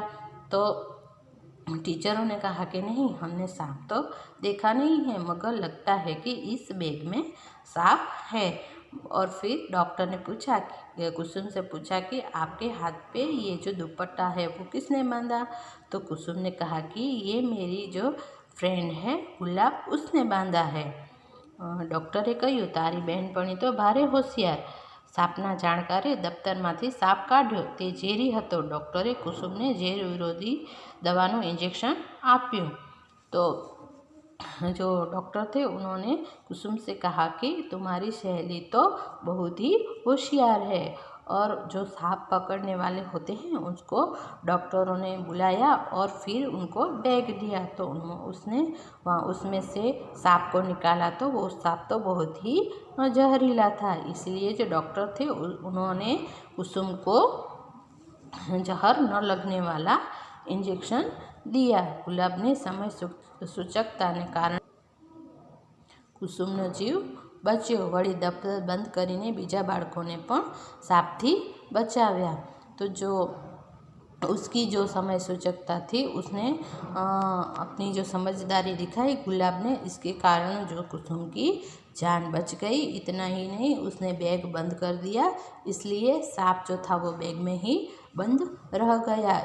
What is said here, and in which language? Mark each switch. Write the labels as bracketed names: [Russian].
[Hindi] तो टीचरों ने कहा कि नहीं, हमने सांप तो देखा नहीं है मगर लगता है कि इस बैग में सांप है। और फिर डॉक्टर ने पूछा, कुसुम से पूछा कि आपके हाथ पे ये जो दुपट्टा है वो किसने बांधा? तो कुसुम ने कहा कि ये मेरी जो फ्रेंड है गुलाब, उसने बांधा है। [Gujarati] ડૉક્ટરે કહ્યું, તારી બહેનપણી તો ભારે હોશિયાર. સાપના જાણકારે દફતરમાંથી સાપ કાઢ્યો. તે ઝેરી હતો. ડૉક્ટરે કુસુમને ઝેર વિરોધી दवाનું इंजेक्शन આપ્યું. [Hindi] तो जो डॉक्टर थे उन्होंने कुसुम से कहा कि तुम्हारी सहेली तो बहुत ही होशियार है. और जो सांप पकड़ने वाले होते हैं उसको डॉक्टरों ने बुलाया और फिर उनको बैग दिया. तो उसने वहाँ उसमें से सांप को निकाला तो वो सांप तो बहुत ही जहरीला था. इसलिए जो डॉक्टर थे उन्होंने कुसुम को जहर न लगने वाला इंजेक्शन दिया. [Gujarati] गुलाबनी समय सूचकताने कारण कुसुमનો જીવ બચ્યો. વળી દફતર બંધ કરીને બીજા બાળકોને પણ સાપથી બચાવ્યા. [Hindi] तो जो उसकी जो समय सूचकता थी उसने अपनी जो समझदारी दिखाई गुलाब ने, इसके कारण जो कुसुम की जान बच गई. इतना ही नहीं, उसने बैग बंद कर दिया. इसलिए सांप जो था वो बैग में ही बंद रह गया.